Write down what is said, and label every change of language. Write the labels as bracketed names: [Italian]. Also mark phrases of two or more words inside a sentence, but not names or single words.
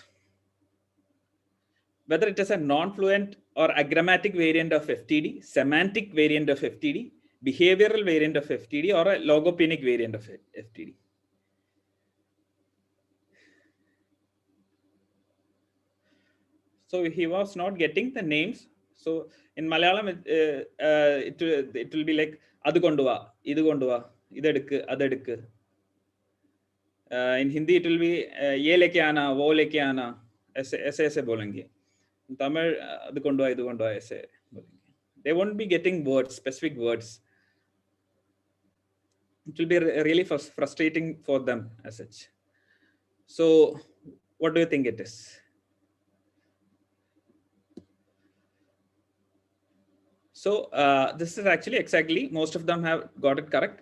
[English] Whether it is a non-fluent or agrammatic variant of FTD, semantic variant of FTD, behavioral variant of FTD, or a logopenic variant of FTD. So he was not getting the names. So in Malayalam, it will be like [Malayalam] അത് കൊണ്ടുവാ, ഇത് കൊണ്ടുവാ, ഇതെടുക്ക്, അതെടുക്ക്. [English] In Hindi, it will be [Hindi] ये लेके आना, वो लेके आना, ऐसे बोलेंगे. [English] Tamil, [Tamil] அது கொண்டுவா, இது கொண்டுவா, [Hindi] ऐसे बोलेंगे. [English] They won't be getting words, specific words. It will be really frustrating for them as such. So what do you think it is? So this is actually exactly, most of them have got it correct.